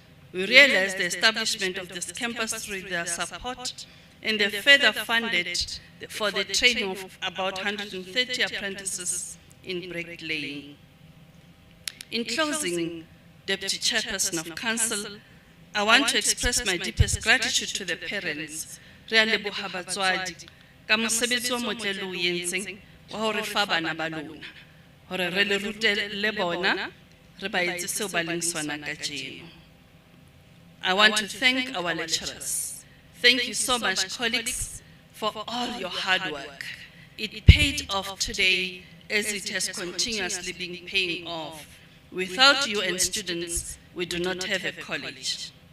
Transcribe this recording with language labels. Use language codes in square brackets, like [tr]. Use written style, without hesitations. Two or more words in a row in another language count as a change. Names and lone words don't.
[en] We realize the establishment of this campus through their support, and they further funded for the training of about 130 apprentices in bricklaying. In closing, Deputy Chairperson of Council, I want to express my deepest gratitude to the parents, [st] re a leboha batswadi, ka mosebetsi o motle le o entseng wa ho re fa bana ba lona, hore re le rute le bona, re ba etse seo ba leng sona kajeno. [en] I want to thank our lecturers. Thank you so much, colleagues, for all your hard work. It paid off today as it has continuously been paying off. Without you and students, we do not have a college.